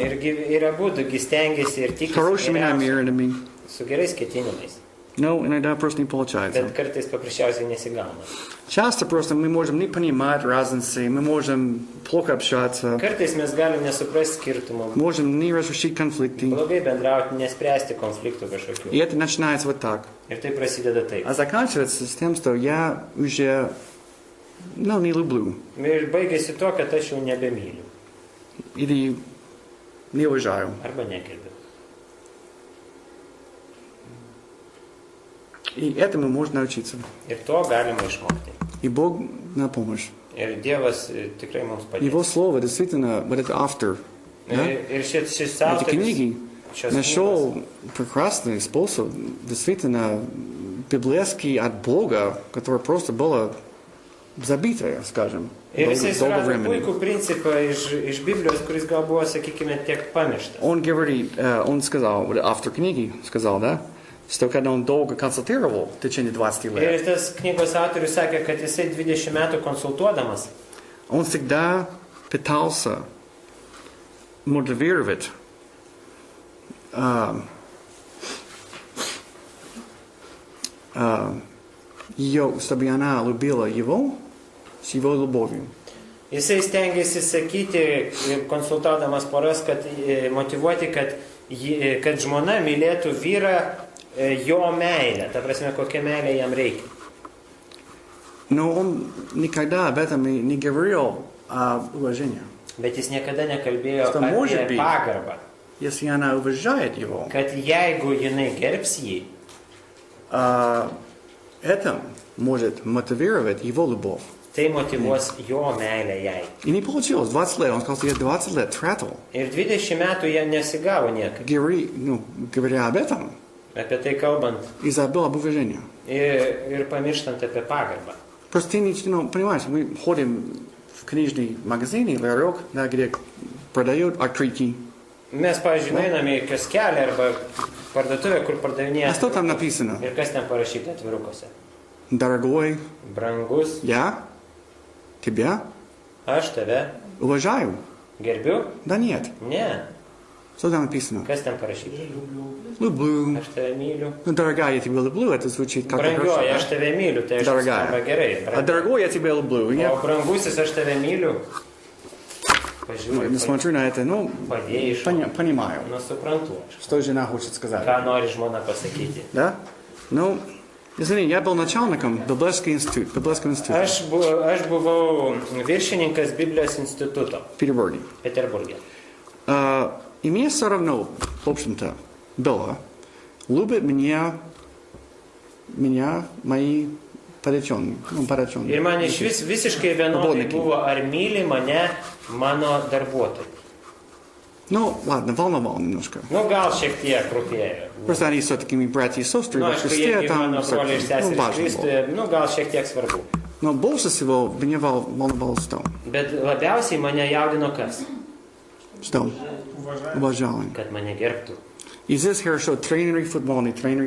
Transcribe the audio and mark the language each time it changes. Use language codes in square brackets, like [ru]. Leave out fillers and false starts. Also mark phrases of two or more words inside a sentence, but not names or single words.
[lt] Ir abudugi stengiasi ir tikisi [ru] Хорошими [lt] geriausio, [ru] намерениями. [lt] su gerais ketinimais. [ru] Но иногда просто не получается. [lt] Bet kartais paprasčiausiai nesigauna. [ru] Часто просто мы можем не понимать разницы, мы можем плохо общаться, [lt] Kartais mes galim nesuprasti skirtumų, [ru] можем не разрешить конфликты. [lt] blogai bendrauti, nespręsti konfliktų kažkokių. [ru] И это начинается вот так. [lt] Ir tai prasideda taip. [ru] А заканчивается с тем, что я уже, ну, не люблю. [lt] Ir baigėsi tuo, kad aš jau nebemyliu. [ru] Или не уважаю. [lt] Arba negerbiu. [ru] И этому можно научиться. [lt] Ir to galima išmokti. [ru] И Бог на помощь. [lt] Ir Dievas tikrai mums [ru] Его [lt] padės. [ru] слово действительно, вот это автор, да? [lt] Ir šis [ru] эти [lt] autorius [ru] книги [lt] šios knygos [ru] нашел прекрасный способ, действительно, библейский от Бога, которое просто было забитое, скажем, [lt] Ir jisai [ru] долго [lt] surado [ru] времени. [lt] puikų principą iš Biblijos, kuris gal buvo, sakykime, tiek pamirštas. [ru] Он говорит, он сказал, вот автор книги сказал, да, что когда он долго консультировал в течение 20 [lt] Ir [ru] лет, [lt] tas knygos autorius sakė, kad jisai 20 metų konsultuodamas, [ru] он всегда пытался мотивировать ее, чтобы она любила его с его любовью. [lt] jisai stengiasi sakyti, konsultuodamas poras, kad motivuoti, kad žmona mylėtų vyrą jo meilę. Ta prasme, kokia meilė jam reikia. [ru] Но он никогда об этом не говорил о уважении. [lt] Bet jis niekada nekalbėjo [ru] Что может [lt] apie [ru] быть? [lt] pagarbą. [ru] Если она уважает его, [lt] Kad jeigu jinai gerbs jį, [ru] это может мотивировать его любовь. [lt] tai motivuos jo meilę jai. [ru] И не получилось. 20 лет. Он сказал, что я 20 лет тратил, [lt] Ir 20 metų jie nesigavo niekaip. [ru] говоря об этом, [lt] Apie tai kalbant [ru] и забыл об уважении. [lt] ir pamirštant apie pagarbą. [ru] Просто ты понимаешь, мы ходим в книжный магазин, ларек, да, где продают открытки. [lt] Mes, pavyzdžiui, einame į kioskelį arba parduotuvę, kur pardavinėja. [ru] А что там написано? [lt] Ir kas ten parašyta atvirukuose? [ru] Дорогой, [lt] Brangus, [ru] я тебя [lt] aš tave [ru] уважаю. [lt] gerbiu? [ru] Да нет. [lt] Ne. [ru] Что там написано? [lt] Kas ten parašyta? [ru] Люблю. [lt] Aš tave myliu. [ru] Ну, дорогая, я тебя люблю, это звучит как [lt] Brangioji, aš tave myliu, tai aš [ru] Дорогая. [lt] skamba gerai. [ru] А дорогой, я тебя люблю. [lt] O [ru] Я [lt] brangusis, aš tave myliu. Pažiūrėjau, [ru] смотрю на это, ну, [lt] padėjai iš. [ru] понимаю, [lt] Nu, suprantu aš. [ru] что жена хочет сказать. [lt] Ką nori žmona pasakyti. [ru] Да? Ну, извини, я был начальником Библейского института [lt] Aš buvau viršininkas Biblijos instituto [ru] в Петербурге. [lt] Peterburge. [ru] И мне все равно, в общем-то, было, любят меня мои подчиненные. [lt] Ir man iš vis visiškai vienodai [ru] Работники. [lt] buvo, ar myli mane mano darbuotojai. [ru] Ну, ладно, волновал немножко. [lt] Nu, gal šiek tiek rūpėjo. [ru] Просто они все-таки мои братья и сестры, [lt] Nu, [ru] во [lt] aišku, [ru] Христе, [lt] jie [ru] там, [lt] mano broliai ir [ru] ну, [lt] seserys [ru] важно было. [lt] Kristuje, nu, gal šiek tiek svarbu. [ru] Но больше всего меня волновало что? [lt] Bet labiausiai mane jaudino kas? [ru] Что? Уважали. [lt] Kad mane gerbtų. [ru] И здесь хорошо тренеры футбольные, тренеры